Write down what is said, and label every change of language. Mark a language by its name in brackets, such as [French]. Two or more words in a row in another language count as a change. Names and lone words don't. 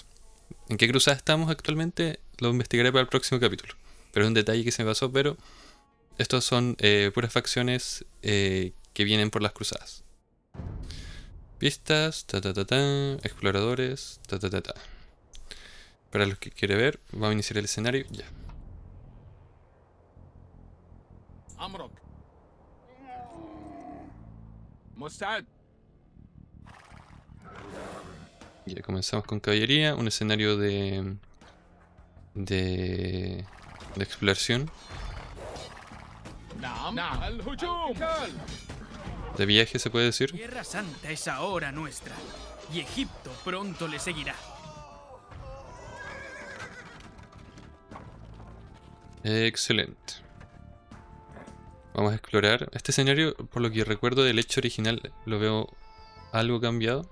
[Spanish] ¿En qué cruzada estamos actualmente? Lo investigaré para el próximo capítulo. Pero es un detalle que se me pasó, pero estos son puras facciones que vienen por las cruzadas. Pistas, exploradores, Para los que quieren ver, vamos a iniciar el escenario ya. [Arabic] أمرك مستعد. [Spanish] Ya comenzamos con caballería, un escenario de exploración, [Arabic] نعم نعم الهجوم. [Spanish] de viaje se puede decir. Tierra Santa es ahora nuestra, y Egipto pronto le seguirá. Excelente. Vamos a explorar. Este escenario, por lo que recuerdo del hecho original, lo veo algo cambiado.